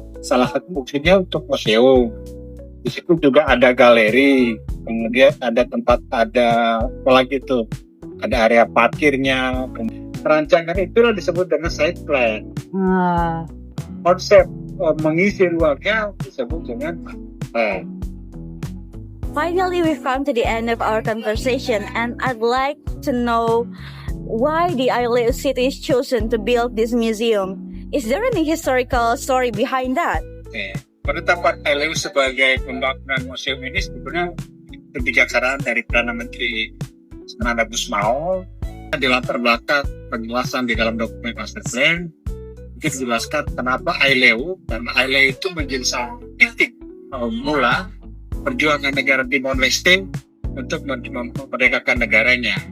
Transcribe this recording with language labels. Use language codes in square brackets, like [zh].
[id] Salah satu fungsinya untuk museum. Di situ juga ada galeri, kemudian ada tempat, ada apalagi itu, ada area parkirnya. Rancangan itu disebut dengan site plan. Konsep mengisi ruangnya disebut dengan plan. [en] Finally, we've come to the end of our conversation, and I'd like to know why the Aileu city is chosen to build this museum. Is there any historical story behind that? [id] Penetapan Aileu sebagai pembangunan museum ini sebetulnya kebijaksanaan dari Perdana Menteri Sanada Gusmao. Di latar belakang penjelasan di dalam dokumen master plan, kita jelaskan kenapa Aileu, karena Aileu itu menjadi salah titik mula perjuangan negara Timor Leste untuk memerdekakan negaranya.